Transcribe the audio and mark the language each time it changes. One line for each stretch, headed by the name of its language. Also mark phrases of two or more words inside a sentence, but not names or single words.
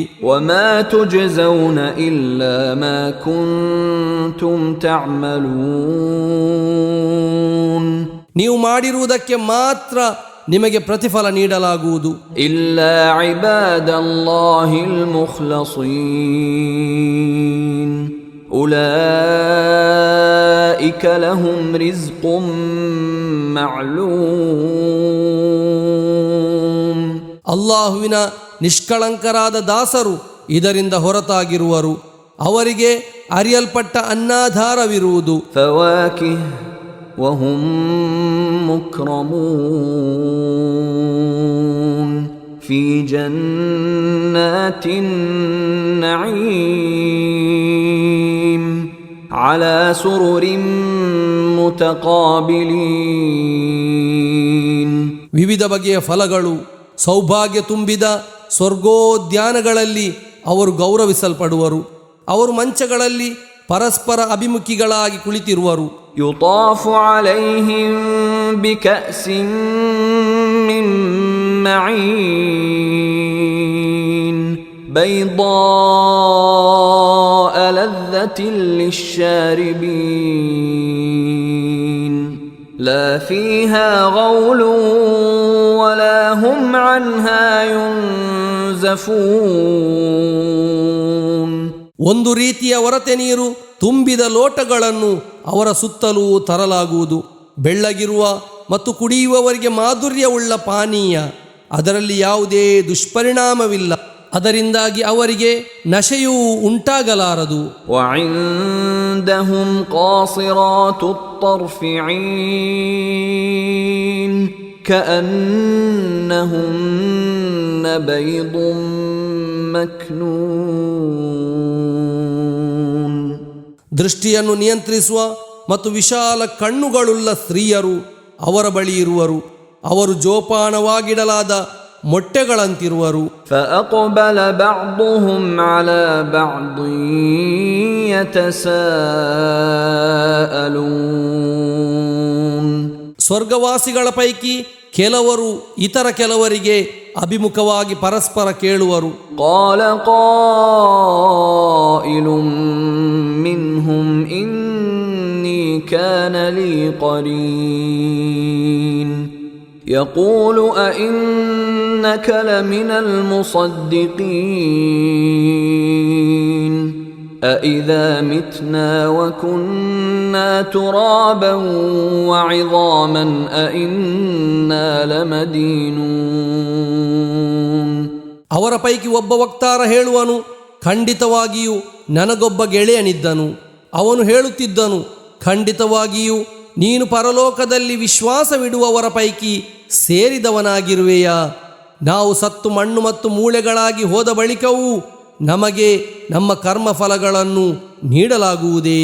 Arabic: وما تجزون إلا ما كنتم تعملون.
Kannada: ನೀವು ಮಾಡಿರುವುದಕ್ಕೆ ಮಾತ್ರ ನಿಮಗೆ ಪ್ರತಿಫಲ ನೀಡಲಾಗುವುದು.
Arabic: إلا عباد الله المخلصين أولئك عبادك لهم رزق معلوم.
Kannada: ಅಲ್ಲಾಹುವಿನ ನಿಷ್ಕಳಂಕರಾದ ದಾಸರು ಇದರಿಂದ ಹೊರತಾಗಿರುವರು. ಅವರಿಗೆ ಅರಿಯಲ್ಪಟ್ಟ ಅನ್ನಾಧಾರವಿರುವುದು.
Arabic: فواكه وهم مكرمون في جنات النعيم على سرر متقابلين.
Kannada: ವಿವಿಧ ಬಗೆಯ ಫಲಗಳು ಸೌಭಾಗ್ಯ ತುಂಬಿದ ಸ್ವರ್ಗೋದ್ಯಾನಗಳಲ್ಲಿ ಅವರು ಗೌರವಿಸಲ್ಪಡುವರು. ಅವರು ಮಂಚಗಳಲ್ಲಿ ಪರಸ್ಪರ ಅಭಿಮುಖಿಗಳಾಗಿ ಕುಳಿತಿರುವರು.
Arabic: يطاف عليهم بكأس من معين بيضاء لذة للشاربين لا فيها غول ولا هم عنها ينزفون.
Kannada: ಒಂದು ರೀತಿಯ ಒರತೆ ನೀರು ತುಂಬಿದ ಲೋಟಗಳನ್ನು ಅವರ ಸುತ್ತಲೂ ತರಲಾಗುವುದು. ಬೆಳ್ಳಗಿರುವ ಮತ್ತು ಕುಡಿಯುವವರಿಗೆ ಮಾಧುರ್ಯವುಳ್ಳ ಪಾನೀಯ, ಅದರಲ್ಲಿ ಯಾವುದೇ ದುಷ್ಪರಿಣಾಮವಿಲ್ಲ. ಅದರಿಂದಾಗಿ ಅವರಿಗೆ ನಶೆಯೂ ಉಂಟಾಗಲಾರದು.
Arabic: وعندهم قاصرات الطرف عين كأنهن بيض مكنون.
Kannada: ದೃಷ್ಟಿಯನ್ನು ನಿಯಂತ್ರಿಸುವ ಮತ್ತು ವಿಶಾಲ ಕಣ್ಣುಗಳುಳ್ಳ ಸ್ತ್ರೀಯರು ಅವರ ಬಳಿ ಇರುವರು. ಅವರು ಜೋಪಾನವಾಗಿಡಲಾದ ಮೊಟ್ಟೆಗಳಂತಿರುವರು.
Arabic: فأقبل بعضهم على بعض يتساءلون.
Kannada: ಸ್ವರ್ಗವಾಸಿಗಳ ಪೈಕಿ ಕೆಲವರು ಇತರ ಕೆಲವರಿಗೆ ಅಭಿಮುಖವಾಗಿ ಪರಸ್ಪರ ಕೇಳುವರು.
Arabic: قال قائل منهم إني كان لي قرين يقول أئنك لمن المصدقين أإذا متنا وكنا ترابا وعظاما أإنا لمدينون.
Kannada: ಅವರ ಪೈಕಿ ಒಬ್ಬ ವಕ್ತಾರ ಹೇಳುವನು, ಖಂಡಿತವಾಗಿಯೂ ನನಗೊಬ್ಬ ಗೆಳೆಯನಿದ್ದನು. ಅವನು ಹೇಳುತ್ತಿದ್ದನು, ಖಂಡಿತವಾಗಿಯೂ ನೀನು ಪರಲೋಕದಲ್ಲಿ ವಿಶ್ವಾಸವಿಡುವವರ ಪೈಕಿ ಸೇರಿದವನಾಗಿರುವೆಯಾ? ನಾವು ಸತ್ತು ಮಣ್ಣು ಮತ್ತು ಮೂಳೆಗಳಾಗಿ ಹೋದ ಬಳಿಕವೂ ನಮಗೆ ನಮ್ಮ ಕರ್ಮಫಲಗಳನ್ನು ನೀಡಲಾಗುವುದೇ?